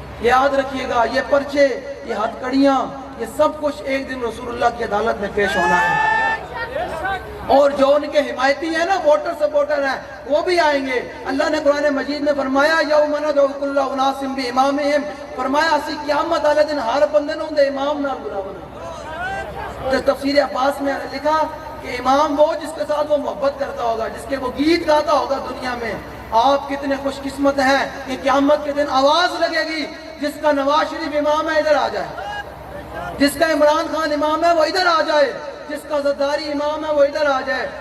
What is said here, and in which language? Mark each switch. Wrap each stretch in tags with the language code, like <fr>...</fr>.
<ur>یاد رکھیے گا یہ پرچے یہ ہتھ کڑیاں یہ سب کچھ ایک دن رسول اللہ کی عدالت میں پیش ہونا ہے. اور جو ان کے حمایتی ہیں نا ووٹر سپورٹر ہیں وہ بھی آئیں گے. اللہ نے قرآن مجید میں فرمایا</ur> <ar>یوم ندعو کل اناس بامامہم.</ar> <pa>فرمایا اسی قیامت والے دن ہر بندے نوں دے امام نال بلاونا.</pa> <ur>تفسیر عباس میں لکھا کہ امام وہ جس کے ساتھ وہ محبت کرتا ہوگا جس کے وہ گیت گاتا ہوگا دنیا میں. آپ کتنے خوش قسمت ہیں کہ قیامت کے دن آواز لگے گی جس کا نواز شریف امام ہے ادھر آ جائے. جس کا عمران خان امام ہے وہ ادھر آ جائے. جس کا زرداری امام ہے وہ ادھر آ جائے.</ur>